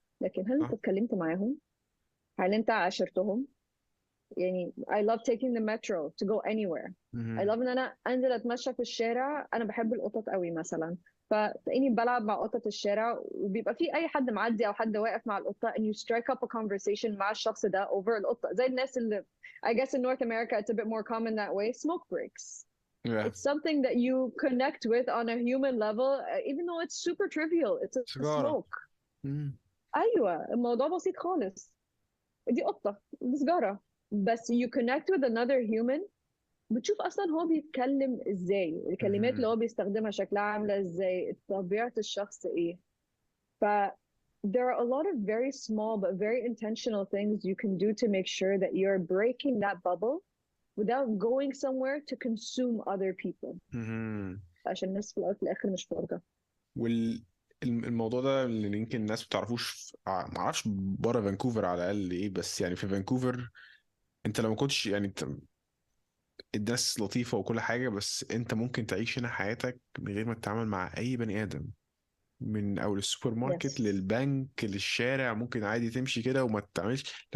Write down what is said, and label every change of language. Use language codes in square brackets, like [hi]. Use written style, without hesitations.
[ar] لكن هل انت اتكلمت معاهم؟ هل انت عاشرتهم؟ يعني [en] I love taking the metro to go anywhere. I love [ar] ان انا انزل اتمشى في الشارع. انا بحب القطط قوي مثلا, فتلاقيني بلعب مع قطط الشارع وبيبقى في اي حد معدي او حد واقف مع القطه [en] and you strike up a conversation [ar] مع الشخص ده over القطه. زي الناس اللي [en] I guess in North America it's a bit more common that way, smoke breaks. Yeah. It's something that you connect with on a human level, even though it's super trivial. It's a smoke. [ar] ايوه الموضوع بسيط خالص, دي قطه دي سجاره, بس [en] you connect with another human. [ar] بتشوف اصلا هو بيتكلم ازاي, الكلمات اللي هو بيستخدمها شكلها عامله ازاي, طبيعه الشخص ايه. [en] ف there are a lot of very small but very intentional things you can do to make sure that you're breaking that bubble without going somewhere to consume other people. [ar] عشان الناس في الأول في الآخر مش فاضية. الموضوع ده اللي يمكن الناس ما بتعرفوش, ما اعرفش بره فانكوفر على الاقل ايه, بس يعني في فانكوفر انت لو ما كنتش يعني الناس لطيفة وكل حاجة, بس انت ممكن تعيش هنا حياتك من غير ما تتعامل مع اي بني ادم, من اول السوبر ماركت للبنك للشارع, ممكن عادي تمشي كده وما تتعاملش.